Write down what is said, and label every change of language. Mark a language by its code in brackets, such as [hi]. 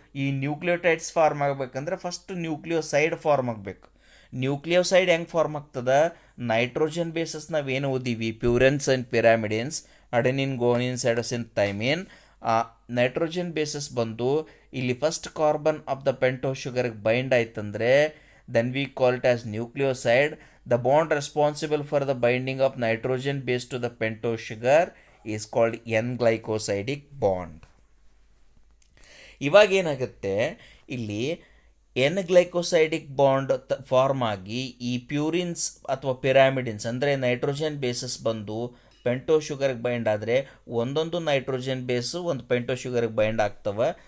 [kn] ಈ nucleotides form ಆಗಬೇಕಂದ್ರೆ first nucleoside form ಆಗಬೇಕು. ನ್ಯೂಕ್ಲಿಯೋಸೈಡ್ ಹೆಂಗೆ ಫಾರ್ಮ್ ಆಗ್ತದೆ? ನೈಟ್ರೋಜನ್ ಬೇಸಸ್ ನಾವೇನು ಓದೀವಿ, ಪ್ಯೂರೆನ್ಸ್ ಆ್ಯಂಡ್ ಪಿರಾಮಿಡಿನ್ಸ್, ಅಡೆನಿನ್, ಗೋನಿನ್, ಸೈಟೋಸಿನ್, ಥೈಮಿನ್. ಆ ನೈಟ್ರೋಜನ್ ಬೇಸಸ್ ಬಂದು ಇಲ್ಲಿ first carbon of the ಪೆಂಟೋ ಶುಗರ್ಗೆ bind ಆಯ್ತಂದರೆ [en] then we call it as nucleoside. The bond responsible for the binding of nitrogen base to the pentose sugar is called N-glycosidic bond. [kn] ಇವಾಗ ಏನಾಗುತ್ತೆ, ಇಲ್ಲಿ N ಗ್ಲೈಕೋಸೈಡಿಕ್ bond form ಆಗಿ ಈ ಪ್ಯೂರಿನ್ಸ್ ಅಥವಾ ಪಿರಾಮಿಡಿನ್ಸ್ ಅಂದರೆ nitrogen basis ಬಂದು ಪೆಂಟೋ ಶುಗರ್ಗೆ bind ಆದರೆ ಒಂದೊಂದು ನೈಟ್ರೋಜನ್ ಬೇಸು ಒಂದು ಪೆಂಟೋ ಶುಗರ್ಗೆ ಬೈಂಡ್ ಆಗ್ತವೆ.